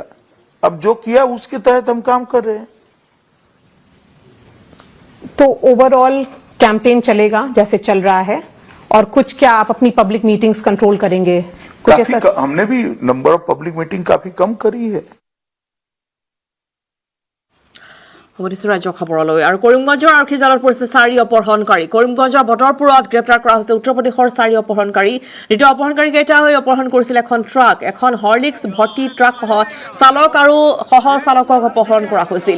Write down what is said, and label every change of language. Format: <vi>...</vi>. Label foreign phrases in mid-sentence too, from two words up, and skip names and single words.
<hi>अब जो किया उसके तहत हम काम कर रहे हैं। तो</hi> <en>overall campaign</en> <hi>चलेगा जैसे चल रहा है, और कुछ क्या आप अपनी</hi> <en>public meetings</en> <hi>कंट्रोल करेंगे? कुछ ऐसा हमने भी</hi> <en>number of public meeting</en> <hi>काफी कम करी है।</hi> <as>ৰাজ্য খবৰলৈ। আৰু কৰিমগঞ্জৰ আৰক্ষী জালত পৰিছে 4 অপহৰণকাৰী। কৰিমগঞ্জৰ বতৰপুৰত গ্ৰেপ্তাৰ কৰা হৈছে উত্তৰ প্ৰদেশৰ 4 অপহৰণকাৰী। দ্বিতীয় অপহৰণকাৰীকেইটা হৈ অপহৰণ কৰিছিল এখন ট্ৰাক, এখন হৰলিক্স ভৰ্তি ট্ৰাকসহ চালক আৰু সহ চালকক অপহৰণ কৰা হৈছিল।</as>